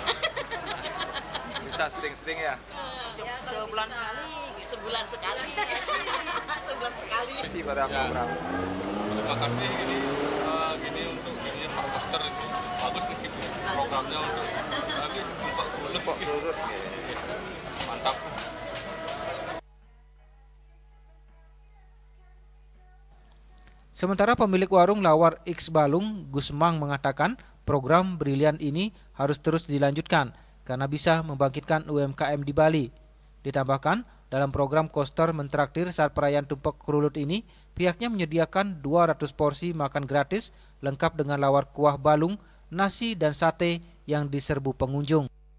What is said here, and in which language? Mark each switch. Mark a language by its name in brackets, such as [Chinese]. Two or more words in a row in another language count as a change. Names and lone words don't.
[Indonesian] Bisa sering-sering ya? Sebulan sekali. Sebulan sekali. Sebulan sekali. Kasih pada program. Terima kasih gini untuk ininya Pak Koster itu bagus nih gitu programnya untuk tapi Tumpek Krulut mantap. Sementara pemilik warung lawar X Balung, Gusmang, mengatakan program brilian ini harus terus dilanjutkan karena bisa membangkitkan UMKM di Bali. Ditambahkan, dalam program Koster mentraktir saat perayaan Tumpek Krulut ini, pihaknya menyediakan 200 porsi makan gratis lengkap dengan lawar kuah balung, nasi dan sate yang diserbu pengunjung.